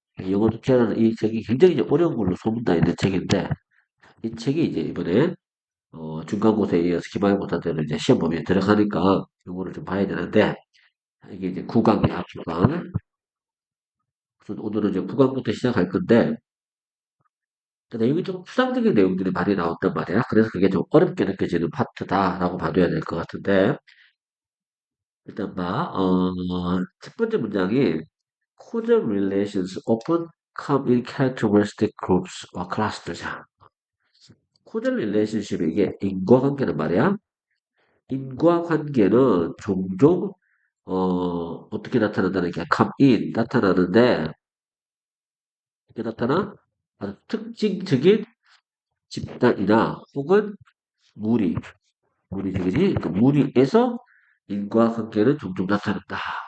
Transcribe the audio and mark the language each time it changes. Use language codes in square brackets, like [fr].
[ko] 영어 독해라는 이 책이 굉장히 이제 어려운 걸로 소문나 있는 책인데, 이 책이 이제 이번에 중간고사에 이어서 기말고사 때는 이제 시험 범위에 들어가니까 요거를 좀 봐야 되는데, 이게 이제 9강이야, 9강. 그래서 오늘은 이제 9강부터 시작할 건데, 그 내용이 좀 추상적인 내용들이 많이 나온단 말이야. 그래서 그게 좀 어렵게 느껴지는 파트다라고 봐줘야 될 것 같은데, 일단 봐. 첫 번째 문장이 [en] causal relations often come in characteristic groups or clusters [ko] 야. [en] causal relationship [ko] 이게 인과관계란 말이야. 인과관계는 종종 어떻게 나타난다는 게 [en] come in [ko] 나타나는데 이게 나타나 아주 특징적인 집단이나 혹은 무리 무리지 그 무리에서 인과관계는 종종 나타난다.